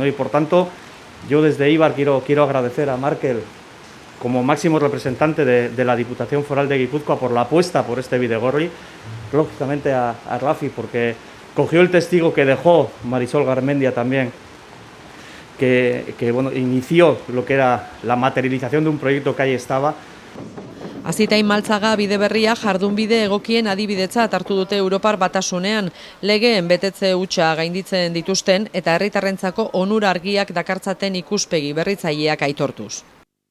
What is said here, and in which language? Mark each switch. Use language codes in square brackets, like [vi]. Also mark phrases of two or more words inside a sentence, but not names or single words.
[es] Y por tanto, yo desde Eibar quiero agradecer a Markel como máximo representante de la Diputación Foral de Guipúzcoa por la apuesta por este bidegorri, lógicamente a Rafi porque cogió el testigo que dejó Marisol Garmendia también, que inició lo que era la materialización de un proyecto que ahí estaba. [eu] Azitain Maltzaga bide berria jardunbide egokien adibidetzat hartu dute Europar Batasunean, legeen betetze hutsa gainditzen dituzten eta herritarrentzako onura argiak dakartzaten ikuspegi berritzaileak aitortuz.